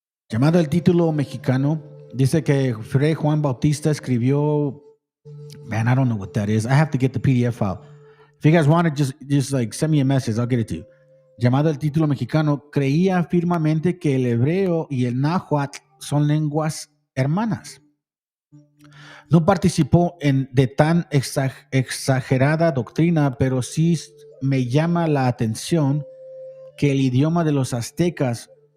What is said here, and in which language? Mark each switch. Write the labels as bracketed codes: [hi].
[es] Llamado el título mexicano, dice que Fray Juan Bautista escribió. [en] Man, I don't know what that is. I have to get the PDF file. If you guys want to just like send me a message, I'll get it to you. [es] Llamado el título mexicano, creía firmemente que el hebreo y el náhuatl son lenguas hermanas. No participó de tan exagerada doctrina, pero sí me llama la atención que el idioma de los aztecas,